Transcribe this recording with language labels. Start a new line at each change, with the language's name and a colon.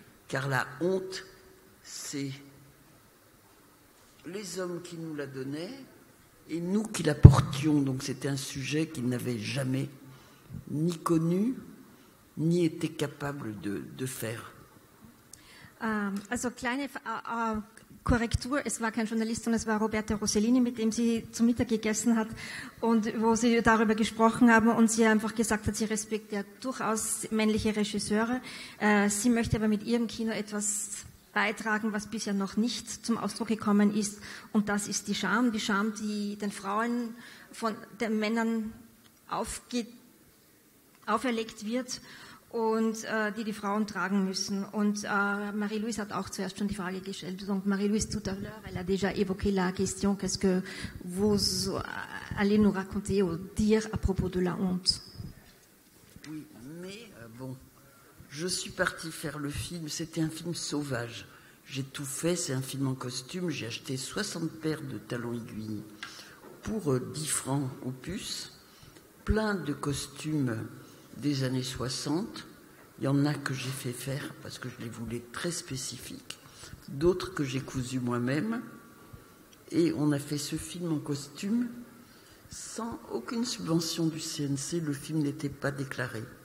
French: Car la honte, c'est les hommes qui nous la donnaient et nous qui la portions. Donc c'était un sujet qu'ils n'avaient jamais ni connu, ni été capable de faire.
German: Also kleine Korrektur, es war kein Journalist, sondern es war Roberto Rossellini, mit dem sie zu Mittag gegessen hat und wo sie darüber gesprochen haben und sie einfach gesagt hat, sie respektiert durchaus männliche Regisseure. Sie möchte aber mit ihrem Kino etwas beitragen, was bisher noch nicht zum Ausdruck gekommen ist, und das ist die Scham, die den Frauen von den Männern auferlegt wird und die Frauen tragen müssen. Und Marie-Louise hat auch zuerst schon die Frage gestellt.
French: Donc Marie-Louise, tout à l'heure, elle a déjà évoqué la question, qu'est-ce que vous allez nous raconter ou dire à propos de la honte? Oui, mais bon, je suis partie faire le film, c'était un film sauvage. J'ai tout fait, c'est un film en costume, j'ai acheté 60 paires de talons aiguilles pour 10 francs au puce, plein de costumes des années 60, il y en a que j'ai fait faire parce que je les voulais très spécifiques, d'autres que j'ai cousus moi-même, et on a fait ce film en costume sans aucune subvention du CNC, le film n'était pas déclaré.